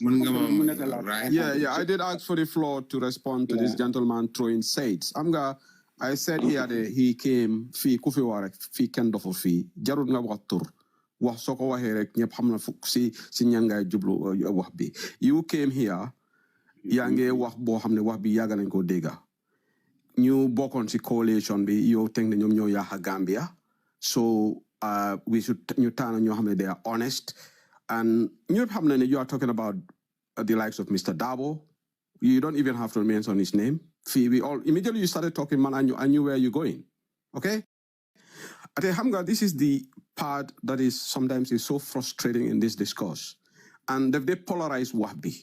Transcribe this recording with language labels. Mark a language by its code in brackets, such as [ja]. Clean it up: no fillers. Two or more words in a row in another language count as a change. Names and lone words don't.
[en] I did ask for the floor to respond to this gentleman throwing shades. I said here that he came [wo] fii ku fi wax rek fii kenn dofu fii jarut nga wax tur wax soo ko waxee rek ñëpp xam na si ñangay jublu wax bi. [en] You came here [wo] yaa ngi wax boo xam ne wax bi yàgg nañ ko dégga ñu bokkoon si coalition bi yow teg ne ñoom ñoo yaaxa Gambia [en] so we should [wo] ñu taana ñoo xam ne [en] they are honest and [wo] ñëpp xam ne [en] you are talking about the likes of Mr. Dabo. You don't even have to mention his name. We all immediately you started talking, man. I knew where you're going. Okay. Hamga, this is the part that is sometimes is so frustrating in this discourse, and they polarize Wahbi.